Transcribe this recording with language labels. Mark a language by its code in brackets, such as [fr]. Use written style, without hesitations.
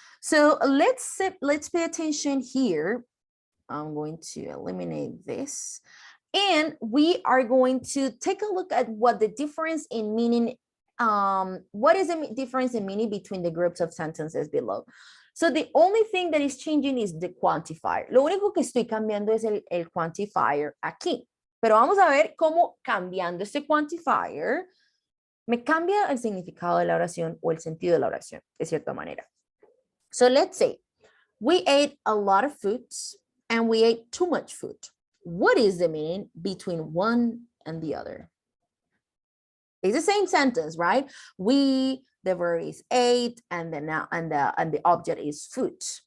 [en] So let's pay attention here. I'm going to eliminate this. And we are going to take a look at what the difference in meaning, what is the difference in meaning between the groups of sentences below. So the only thing that is changing is the quantifier. [es] Lo único que estoy cambiando es el quantifier aquí. Pero vamos a ver cómo cambiando este quantifier me cambia el significado de la oración o el sentido de la oración, de cierta manera. [en] So let's say we ate a lot of food and we ate too much food. What is the meaning between one and the other? It's the same sentence, right? The verb is ate, and the object is food.